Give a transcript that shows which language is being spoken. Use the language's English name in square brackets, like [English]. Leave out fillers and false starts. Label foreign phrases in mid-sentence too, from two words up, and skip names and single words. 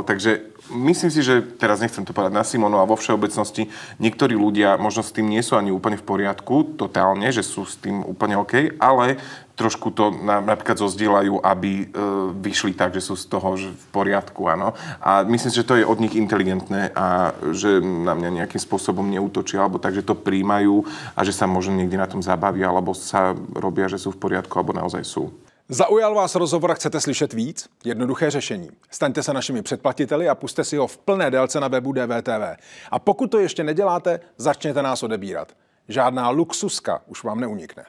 [Slovak] Takže myslím si, že teraz nechcem to povedať na Simonu a vo všeobecnosti niektorí ľudia možno s tým nie sú ani úplne v poriadku, totálne, že sú s tým úplne OK, ale trošku to napríklad zozdielajú, aby vyšli tak, že sú z toho že v poriadku, áno. A myslím si, že to je od nich inteligentné a že na mňa nejakým spôsobom neútočia, alebo tak, že to príjmajú a že sa možno niekde na tom zabavia, alebo sa robia, že sú v poriadku, alebo naozaj sú. [Czech] Zaujal vás rozhovor a chcete slyšet víc? Jednoduché řešení. Staňte se našimi předplatiteli a puste si ho v plné délce na webu DVTV. A pokud to ještě neděláte, začněte nás odebírat. Žádná luxuska už vám neunikne.